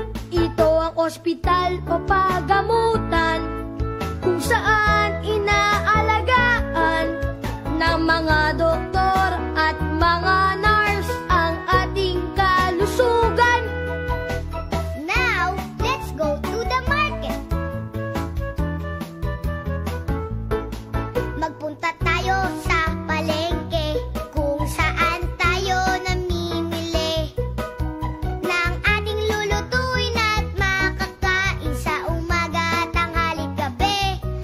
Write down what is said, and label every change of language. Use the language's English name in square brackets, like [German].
[Filipino] Ito ang ospital o pagamutan kung saan inaalagaan ng mga doktor at mga nurse ang ating kalusugan. [English] Now, let's go to the market. [Filipino] Magpunta tayo sa palengke kung saan tayo namimili ng ating lulutuin at makakain sa umaga, tanghali, gabi.